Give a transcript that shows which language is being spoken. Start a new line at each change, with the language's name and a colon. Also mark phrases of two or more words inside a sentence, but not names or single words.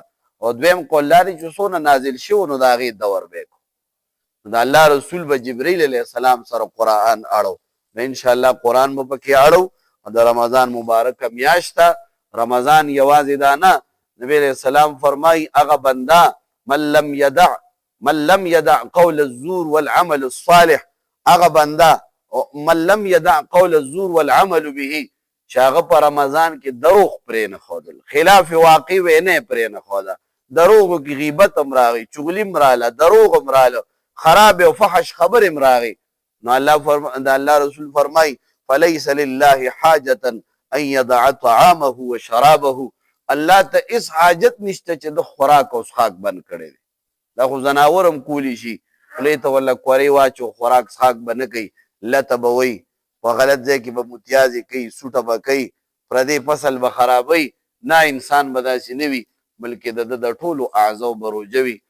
Pashto: او دویم قول دا دی چې څونه نازل شوي نو د هغې دور به یې کړو. نو د الله رسول به جبریل
Arabic: علیه السلام
Pashto: سره قرآن اړو. نو انشاءالله قرآن به پکې اړو. د رمضان مبارکه میاشت ده. رمضان یوازې دا نه، نبی
Arabic: علیه السلام
Pashto: فرمایي هغه بنده
Arabic: من لم یدع قول الزور والعمل الصالح،
Pashto: هغه بنده
Arabic: من لم يدع قول الزور والعمل
Pashto: به چې هغه په رمضان کې دروغ پرې نه ښودل، خلاف واقع وینې پرې نه ښوده، دروغو کې غیبت هم راغی، چغلي هم راغله، دروغ هم راغله، خراب او فحش خبر هم راغی. نو الله رسول فرمای
Arabic: فلیس لله حاجة ان يدع طعامه وشرابه،
Pashto: الله ته هیڅ حاجت نشته چې د خوراک او څښاک بند کړی دی. دا خو ځناور هم کولی شي، خولې ته ورله کورې واچو، خوراک څښاک به نه کوي، لته به وی، په غلط ځای کې به متیازې کوي، سوټه به کوي، پردې فصل به خرابوي. نه، انسان به داسې نه وي، بلکې د ده د ټولو اعضاو به روژه وي.